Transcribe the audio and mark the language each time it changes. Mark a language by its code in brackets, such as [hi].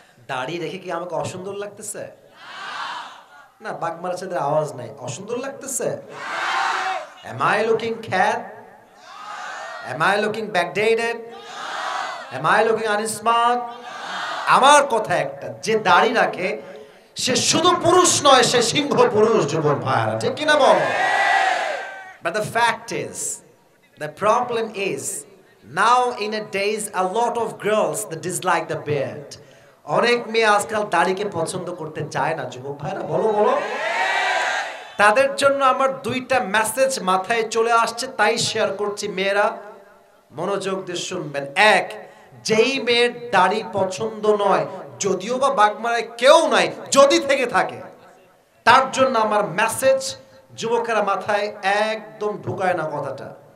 [bn] দাড়ি রেখে কি আমাকে অসুন্দর লাগতেছে? না, বাগমারা ছেলেদের আওয়াজ নাই, অসুন্দর লাগতেছে? [en] Am I looking cat? Am I looking backdated? Am I looking unsmart? [bn] আমার কথা একটা, যে দাড়ি রাখে সে শুধু পুরুষ নয়, সে সিংহ পুরুষ। যুবক ভাইরা, ঠিক কিনা বল? [en] But the fact is, the problem is, now in a days a lot of girls that dislike the beard. [bn] অনেক মেয়ে আজকাল দাড়িকে পছন্দ করতে চায় না। যুবক ভাইরা বলো বলো। তাদের জন্য আমার দুইটা মেসেজ মাথায় চলে আসছে, তাই শেয়ার করছি। মেয়েরা মনোযোগ দিয়ে শুনবেন। এক, যেই মেয়ের দাড়ি পছন্দ নয়, যদিও বা বাগমারায় কেউ নাই, যদি থেকে থাকে, তার জন্য আমার মেসেজ, যুবকেরা মাথায় একদম ঢুকায় না কথাটা।